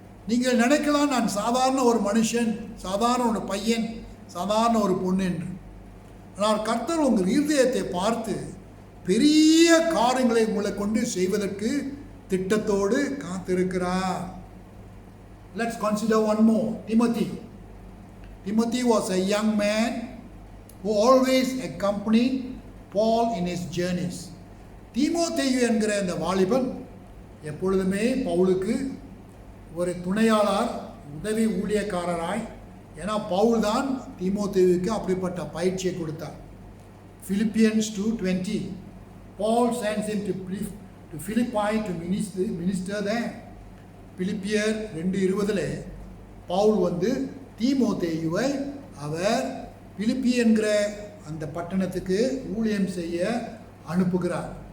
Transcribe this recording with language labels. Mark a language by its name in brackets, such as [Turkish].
[Tamil] நீங்கள் நினைக்கலாம், நான் சாதாரண ஒரு மனுஷன், சாதாரண ஒரு பையன், சாதாரண ஒரு பொண்ணு என்று. ஆனால் கர்த்தர் உங்கள் இருதயத்தை பார்த்து பெரிய காரியங்களை உங்களை கொண்டு செய்வதற்கு திட்டத்தோடு காத்திருக்கிறார். [English] Let's consider one more. Timothy was a young man who always accompanied Paul in his journeys. [Tamil] தீமோத்தேயு என்கிற இந்த வாலிபன் எப்பொழுதுமே பவுலுக்கு ஒரு துணையாளர், உதவி ஊழியக்காரராய், ஏன்னா பவுல் தான் தீமோத்தேயுவுக்கு அப்படிப்பட்ட பயிற்சியை கொடுத்தார். [English] Philippians 2:20, Paul sends him to Philippi to minister there. [Tamil] பிலிப்பியர் 2:20 பவுல் தீமோத்தேயுவை அவர் பிலிப்பி என்கிற அந்த பட்டணத்துக்கு ஊழியம் செய்ய அனுப்புகிறார்.